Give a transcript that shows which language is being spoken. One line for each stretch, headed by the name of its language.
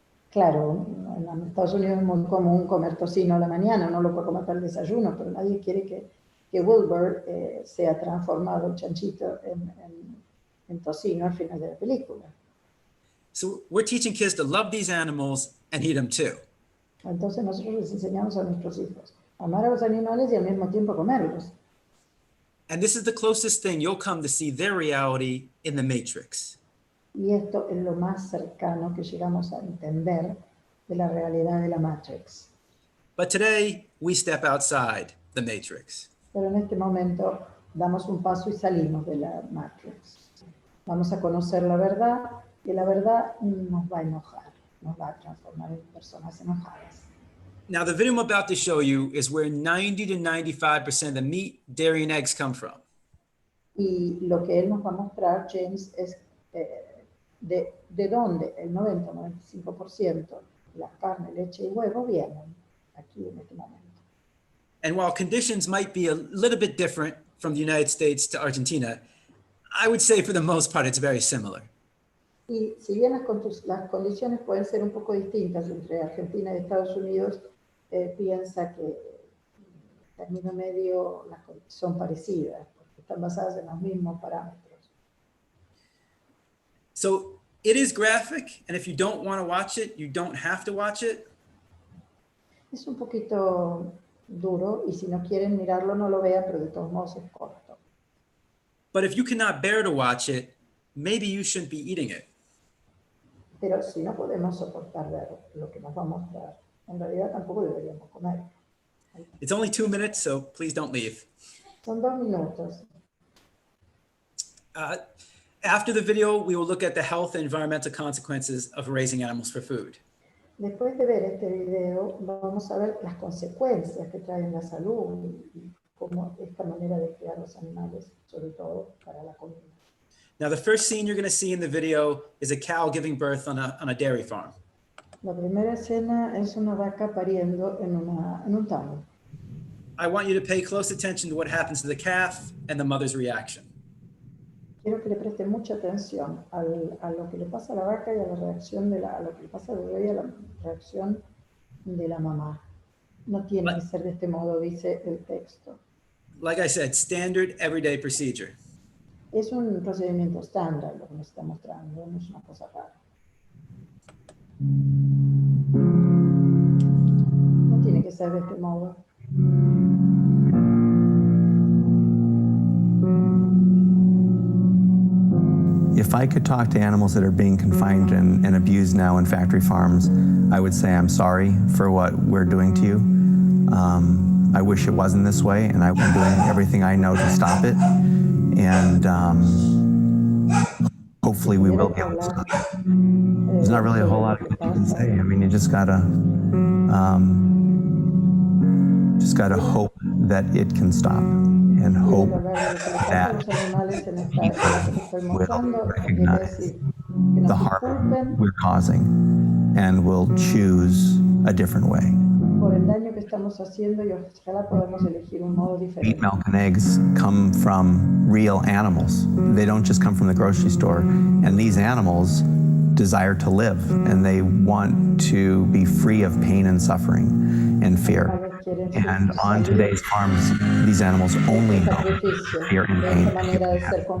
Spanish: Claro, en Estados Unidos es muy común comer tocino a la mañana, uno lo puede comer para el desayuno, pero nadie quiere que Wilbur sea transformado, el chanchito, en tocino al final de la película.
English: So we're teaching kids to love these animals and eat them too.
Spanish: Entonces nosotros les enseñamos a nuestros hijos a amar a los animales y al mismo tiempo comerlos.
English: And this is the closest thing you'll come to see their reality in the Matrix.
Spanish: Y esto es lo más cercano que llegamos a entender de la realidad de la Matrix.
English: But today we step outside the Matrix.
Spanish: Pero en este momento damos un paso y salimos de la Matrix. Vamos a conocer la verdad y la verdad nos va a enojar, nos va a transformar en personas enojadas.
English: Now, the video I'm about to show you is where 90 to 95% of the meat, dairy, and eggs come from.
Spanish: Y lo que él nos va a mostrar, James, es de dónde el 90-95% de la carne, leche y huevo vienen aquí en este momento.
English: And while conditions might be a little bit different from the United States to Argentina, I would say for the most part it's very similar.
Spanish: Y si bien las condiciones pueden ser un poco distintas entre Argentina y Estados Unidos, piensa que en término medio son parecidas, porque están basadas en los mismos parámetros.
English: So it is graphic, and if you don't want to watch it, you don't have to watch it.
Spanish: Es un poquito duro, y si no quieren mirarlo, no lo vean, pero de todos modos es corto.
English: But if you cannot bear to watch it, maybe you shouldn't be eating it.
Spanish: Pero si no podemos soportar ver lo que nos va a mostrar, en realidad tampoco deberíamos comer.
English: It's only 2 minutes, so please don't leave.
Spanish: Son 2 minutos.
English: After the video, we will look at the health and environmental consequences of raising animals for food.
Spanish: Después de ver este video, vamos a ver las consecuencias que traen la salud y cómo esta manera de criar los animales, sobre todo para la comida.
English: Now, the first scene you're going to see in the video is a cow giving birth on a dairy farm.
Spanish: La primera escena es una vaca pariendo en un tamo.
English: I want you to pay close attention to what happens to the calf and the mother's reaction.
Spanish: Quiero que le preste mucha atención a lo que le pasa a la vaca y a la reacción a lo que le pasa al bebé y a la reacción de la mamá. No tiene que ser de este modo, dice el texto.
English: Like I said, standard everyday procedure.
Spanish: Es un procedimiento estándar lo que nos está mostrando, no es una cosa rara. No tiene que ser de este modo.
English: If I could talk to animals that are being confined and abused now in factory farms, I would say I'm sorry for what we're doing to you. I wish it wasn't this way, and I'm doing everything I know to stop it. And hopefully we will be able to stop it. There's not really a whole lot you can say. I mean, you just gotta hope that it can stop, and hope that people will recognize the harm we're causing and will choose a different way.
Spanish: Por el daño que estamos haciendo y ojalá podamos elegir un modo
English: Meat,
Spanish: diferente.
English: milk, and eggs come from real animals. They don't just come from the grocery store. And these animals desire to live, and they want to be free of pain and suffering and fear. And on today's farms, these animals only know fear and pain.